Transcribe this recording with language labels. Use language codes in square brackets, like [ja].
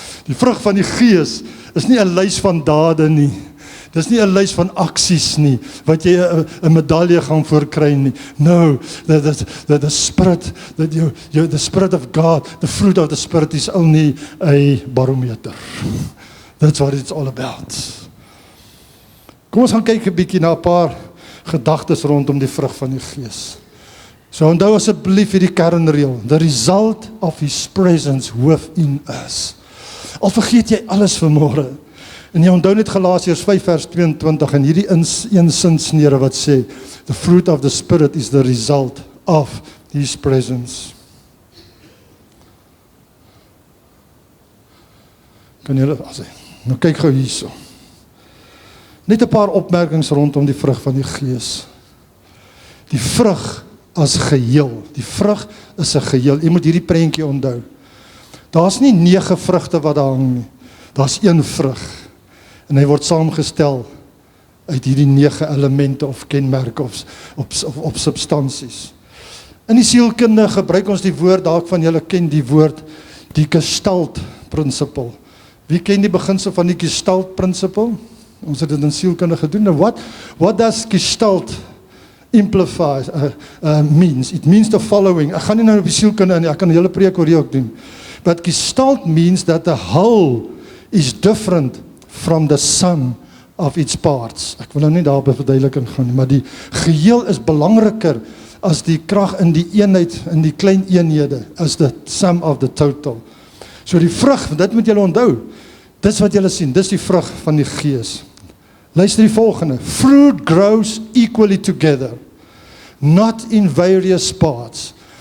[af] Die vrug van die Gees is nie 'n lys van dade nie. Dis nie 'n lys van aksies nie, wat jy 'n medalje gaan voorkry nie. [en] No, the Spirit, the Spirit of God, the fruit of the Spirit is only a barometer. That's what it's all about. [af] Kom ons gaan kyk 'n bietjie na 'n paar gedagtes rondom die vrug van die Gees. So onthou asseblief hierdie kernreël, [en] the result of His presence within us. [af] Al vergeet jy alles vanmôre, en jy onthou net Galasiërs 5 vers 22 en hierdie een sinsnere wat sê, [en] the fruit of the Spirit is the result of His presence. [af] Kan julle sê? Nou kyk gou hierso. Net 'n paar opmerkings rondom die vrug van die Gees. Die vrug as geheel. Die vrug is 'n geheel. Jy moet hierdie prentjie onthou. Daar's nie 9 vrugte wat daar hang nie. Daar's een vrug. En hy word saamgestel uit hierdie 9 elemente of kenmerke of substansies. In die sielkunde gebruik ons die woord, dalk van julle ken die woord, die Gestalt principle. Wie ken die beginsel van die Gestalt principle? Ons het dit in sielkunde gedoen. [en] Nou what does Gestalt imply means? It means the following. [af] Ek gaan nie nou op die sielkunde in, ek kan 'n hele preek oor hier ook doen. [en] But Gestalt means that the whole is different from the sum of its parts. [af] Ek wil nou nie daarop 'n verduideliking gaan nie, maar die geheel is belangriker as die krag in die eenheid, in die klein eenhede, [en] as the sum of the total. [af] So die vrug, dit moet julle onthou, dis wat julle sien, dis die vrug van die Gees. Luister die volgende, [en] fruit grows equally together, not in various parts.